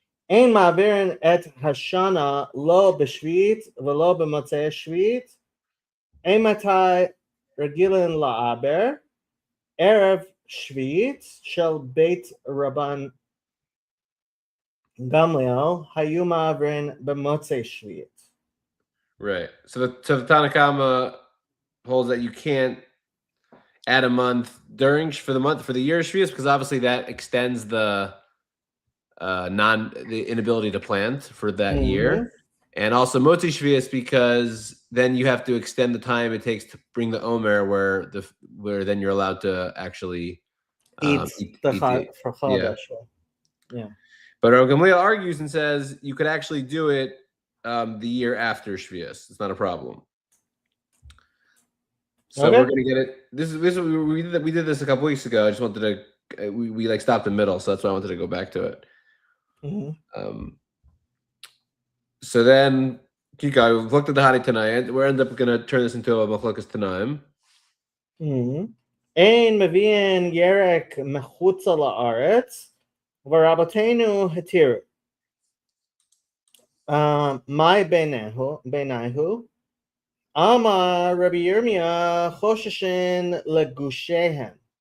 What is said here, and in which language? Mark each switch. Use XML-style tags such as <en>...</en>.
<he>אין מעבירים את השנה לא בשביעית ולא במוצאי שביעית. אין מתי רגילים לעבר ערב שביעית של בית רבן גמליאל היו מעבירים במוצאי שביעית.</he> <en>Right. So the Tanna Kama holds that you can't add a month for the year of Shvius, because obviously that extends the inability to plant for that year, and also Motzi Shvius because then you have to extend the time it takes to bring the Omer, where then you're allowed to actually eat for Chodesh. Yeah. But Rav Gamliel argues and says you could actually do it the year after Shvius. It's not a problem. So we're gonna get it. We did this a couple weeks ago. I just wanted to we stopped in the middle, so that's why I wanted to go back to it. So then, Kika, we've looked at the Hani tonight. We're end up gonna turn this into a Machlokas Tanaim.</en> <he>אין מביאים ירק מחוצה לארץ ורבותינו התירו. מאי ביניהו? אמר רבי ירמיה חוששן לגושיהם.</he>